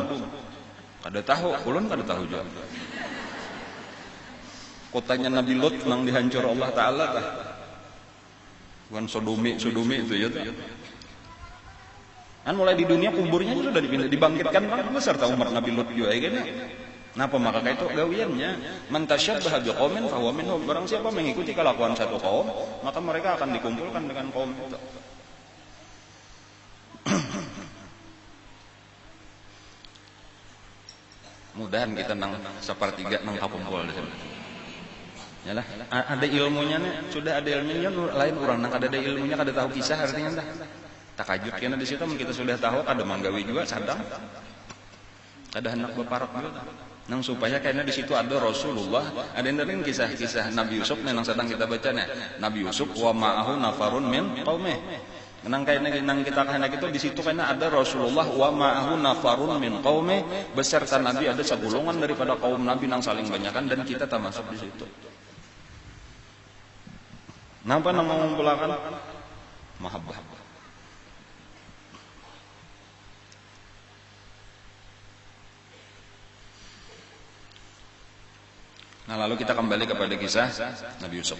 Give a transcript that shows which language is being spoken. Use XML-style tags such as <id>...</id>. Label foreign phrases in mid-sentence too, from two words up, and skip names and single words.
<bjn>Kada tahu, ulun kada tahu juga. Kotanya Nabi Lot nang dihancur Allah Ta'ala tah. Bukan Sodomi itu ya. Kan mulai di dunia kuburnya sudah dipindah, dibangkitkan kan beserta umat Nabi Lut juga ya kan. Napa maka itu gawiannya</bjn> <ar>من تشبه بقوم فهو منهم.</ar> <bjn>Barang siapa mengikuti kelakuan satu kaum, maka mereka akan dikumpulkan dengan kaum itu. Mudahan kita nang sepertiga nang kakumpul di sini. Yalah, ada ilmunya nih, sudah ada ilmunya lain orang nang ada ilmunya kada tahu kisah artinya dah. Takajut karena di situ kita sudah tahu ada manggawi juga sadang, ada hendak berparak juga. Nang supaya karena di situ ada Rasulullah, ada yang kisah-kisah Nabi Yusuf nang sedang kita baca nih.</bjn> <ar>Nabi Yusuf ومعه نفر من قومه.</ar> <bjn>Nang kita hendak itu di situ karena ada Rasulullah</bjn> <ar>ومعه نفر من قومه,</ar> <bjn>beserta Nabi ada segolongan daripada kaum Nabi nang saling banyakan dan kita termasuk di situ. Napa nang mengumpulkan mahabbah. Nah lalu kita kembali kepada kisah Nabi Yusuf.</bjn>